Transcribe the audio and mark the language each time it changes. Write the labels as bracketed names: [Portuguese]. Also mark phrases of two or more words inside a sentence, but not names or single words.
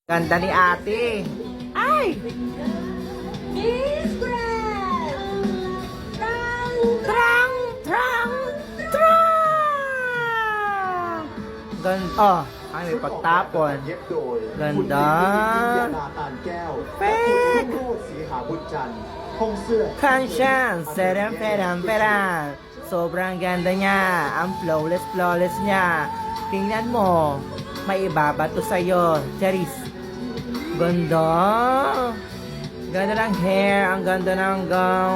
[Filipino] Ganda ni ate. Ay! Miss Grand! Trang! Trang! Trang! Ganda. Oh, ay, may pagtapon. [Thai] เย็บโดย [Filipino] Ganda [Thai] คุณจิตติวิทยาตานแก้วและคุณรุ่งโรจน์ศรีหาบุญจันทร์ห้องเสื้อ [Filipino] Kansyan! Serem, peram, peram. Sobrang ganda niya. Ang flawless niya. Tingnan mo. May ibabato sa'yo. Charis. Ganda. Ganda ng hair. Ang ganda ng gown.